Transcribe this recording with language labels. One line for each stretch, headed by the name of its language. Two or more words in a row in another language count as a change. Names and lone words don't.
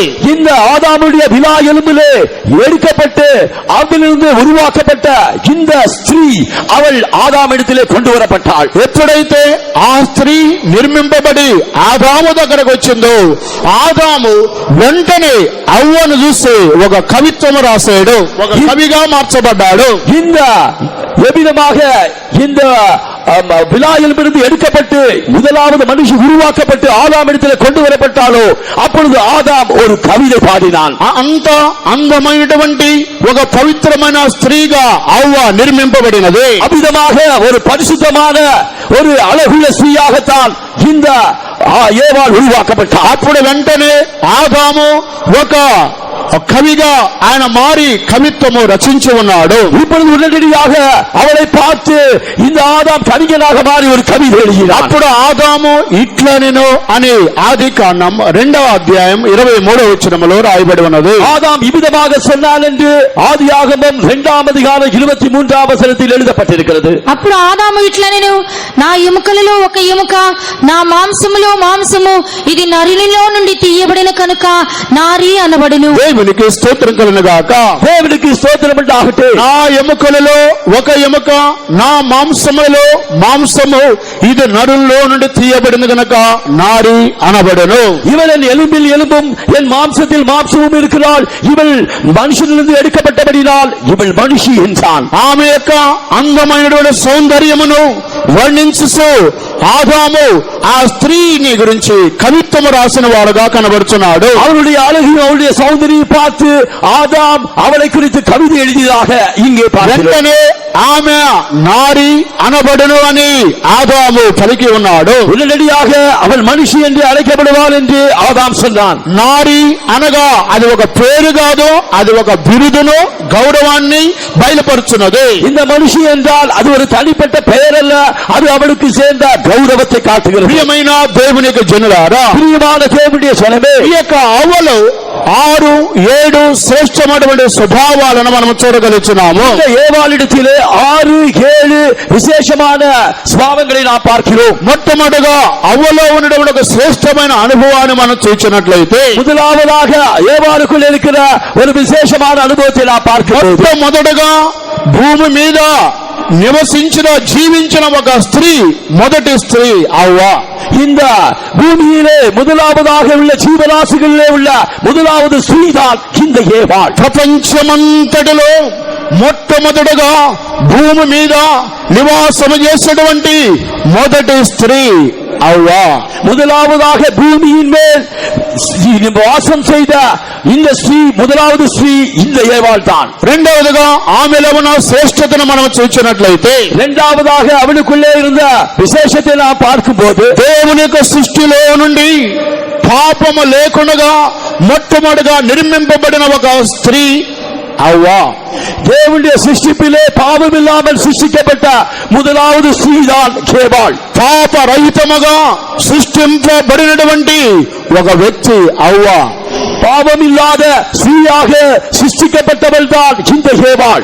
Tamil: இந்த ஆதாமுடைய விலா எலும்பிலே எடுக்கப்பட்டு அதிலிருந்து உருவாக்கப்பட்ட இந்த ஸ்திரீ அவள் ஆதாமிடத்திலே கொண்டு வரப்பட்டாள்.
Telugu: ఎప్పుడైతే ఆ స్త్రీ నిర్మింపబడి ఆదాము దగ్గరకు వచ్చిందో ఆదాము వెంటనే అవ్వను చూసి ఒక కవిత్వం రాశాడు, ఒక కవిగా మార్చబడ్డాడు.
Tamil: இந்த எவ்விதமாக இந்த விலா எலும்பிலிருந்து எடுக்கப்பட்டு முதலாவது மனுஷன் உருவாக்கப்பட்டு ஆதாமிடத்தில் கொண்டு வரப்பட்டாலோ அப்பொழுது ஆதாம் ஒரு கவிதை பாடினான்.
Telugu: అంత అందమైనటువంటి ఒక పవిత్రమైన స్త్రీగా అవ్వ నిర్మింపబడినది.
Tamil: அவ்விதமாக ஒரு பரிசுத்தமான ஒரு அழகுள்ள ஸ்திரீயாகத்தான் இந்த ஏவாள் உருவாக்கப்பட்டார்.
Telugu: అప్పుడు వెంటనే ఆదాము ఒక కవిగా ఆయన మారి కవిత్వము రచించి ఉన్నాడు.
Tamil: இப்பொழுது உடனடியாக அவளை பார்த்து இந்த ஆதாம் கவிஞனாக மாறி ஒரு கவிதை எழுதினார்.
Telugu: అప్పుడు ఆదాము ఇట్లనెను అని ఆదికాండం 2వ అధ్యాయం 23వ వచనములో రాయబడి ఉన్నది.
Tamil: ஆதாம் இவ்விதமாக சொன்னான் என்று ஆதியாகமம் 2వ அதிகாரம் 23వ வசனத்தில் எழுதப்பட்டிருக்கிறது.
Telugu: అప్పుడు ఆదాము ఇట్లనెను, నా ఎముకలలో ఒక ఎముక, నా మాంసములో మాంసము, ఇది నరునిలో నుండి తీయబడిన కనుక నారి అనబడును. దేవునికి స్తోత్రం కలుగుగాక.
Tamil: தேவனுக்கு ஸ்தோத்திரம் உண்டாகட்டும்.
Telugu: నా ఎముకలలో ఒక ఎముక, నా మాంసములో మాంసము, ఇది నరుల్లో నుండి తీయబడింది గనక నారి అనబడును.
Tamil: இவள் என் எலும்பில் எலும்பும் என் மாம்சத்தில் மாம்சமும் இருக்கிறாள், இவள் மனுஷனிலிருந்து எடுக்கப்பட்டபடினால் இவள் மனுஷி என்றான்.
Telugu: ఆమె యొక్క అందమైనటువంటి సౌందర్యమును వర్ణించుసు ఆదాము ఆ స్త్రీని గురించి కవిత్వము రాసిన వాడుగా కనబడుతున్నాడు.
Tamil: அவருடைய அழகையும் அவருடைய சௌந்தரியம் பார்த்து ஆதாம் அவளை குறித்து கவிதை எழுதியதாக இங்கே பார்க்கிறோம்.
Telugu: వెంటనే ఆమె నారి అనబడును అని ఆదాము పలికి ఉన్నాడు.
Tamil: உடனடியாக அவள் மனுஷி என்று அழைக்கப்படுவாள் என்று ஆதாம் சொன்னான்.
Telugu: నారి అనగా అది ఒక పేరు కాదు, అది ఒక బిరుదును గౌరవాన్ని బయలుపరుచున్నది.
Tamil: இந்த மனுஷி என்றால் அது ஒரு தனிப்பட்ட பெயர் அல்ல, அது அவளுக்கு சேர்ந்த கௌரவத்தை காட்டுகிறது.
Telugu: ప్రియమైన దేవునికి జనులారా,
Tamil: பிரியமான தேவனுடைய ஜனமே,
Telugu: ఈ యొక్క అవ్వలు 6-7 శ్రేష్టమైనటువంటి స్వభావాలను మనం చూడగలుగుతున్నాము.
Tamil: இந்த ஏவாளிடத்திலே 6-7 விசேஷமான స్వభావங்களை நாம் பார்க்கிறோம்.
Telugu: మొట్టమొదటిగా అవ్వలో ఉన్నటువంటి ఒక శ్రేష్టమైన అనుభవాన్ని మనం చూసినట్లయితే,
Tamil: முதலாவதாக ஏவாளுக்குள் இருக்கிற ஒரு விசேஷமான அனுபவத்தை நாம் பார்க்கிறோம்.
Telugu: మొట్టమొదటిగా భూమి మీద నివసించిన జీవించిన ఒక స్త్రీ, మొదటి స్త్రీ అవ్వ.
Tamil: இந்த பூமியிலே முதலாவதாக உள்ள ஜீவராசிகளிலே உள்ள முதலாவது ஸ்ரீதான் இந்த ஏவாள்.
Telugu: ప్రపంచమంతటిలో మొట్టమొదటిగా భూమి మీద నివాసము చేసేటువంటి మొదటి స్త్రీ అవ్వ.
Tamil: முதலாவதாக பூமியின் மேல் வாசம் செய்த இந்த ஸ்ரீ, முதலாவது ஸ்ரீ இந்த ஏவாள் தான்.
Telugu: రెండవదిగా ఆమెలో ఉన్న శ్రేష్టతను మనం చూసినట్లయితే,
Tamil: இரண்டாவதாக அவளுக்குள்ளே இருந்த விசேஷத்தை நாம் பார்க்கும்போது,
Telugu: దేవుని యొక్క సృష్టిలో నుండి పాపము లేకుండా మొట్టమొదటిగా నిర్మింపబడిన ఒక స్త్రీ అవ్వ.
Tamil: தேவனுடைய சிருஷ்டிப்பிலே பாவம் இல்லாமல் சிருஷ்டிக்கப்பட்ட முதலாவது ஸ்ரீதான் ஏவாள்.
Telugu: పాపరహితముగా సృష్టింపబడినటువంటి ఒక వ్యక్తి అవ్వ.
Tamil: பாவம் இல்லாத ஸ்ரீயாக சிருஷ்டிக்கப்பட்டவள் தான் இந்த ஏவாள்.